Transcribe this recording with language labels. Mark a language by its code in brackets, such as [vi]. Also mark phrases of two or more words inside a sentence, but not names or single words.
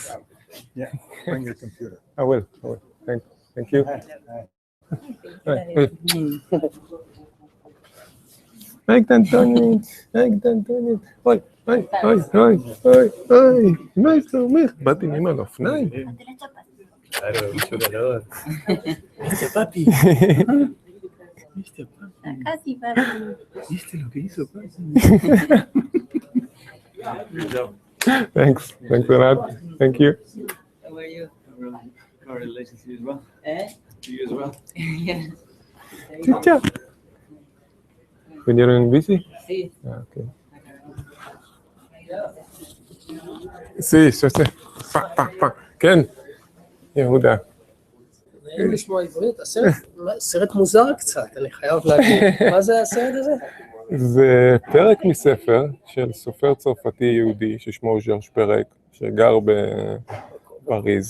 [en] Yeah, bring your computer. I will. Thank you. Like Antonit. [he] אוי, מה יש לך? באתי עם על אופניים. [es] Este papi. Casi, papi. ¿Viste lo que hizo, papi? [en] Thanks a lot. Thank you. How are you? Congratulations to you as well. To you as well. Yes. Good job. When you're busy? [es] Sí. Okay. Sí, [he] שעושה. כן. יהודה. נעים לשמוע עברית, סרט מוזר קצת, אני חייב להגיד. מה זה הסרט הזה? זה פרק מספר של סופר צרפתי יהודי ששמו ז'ורז' פרק, שגר בפריז.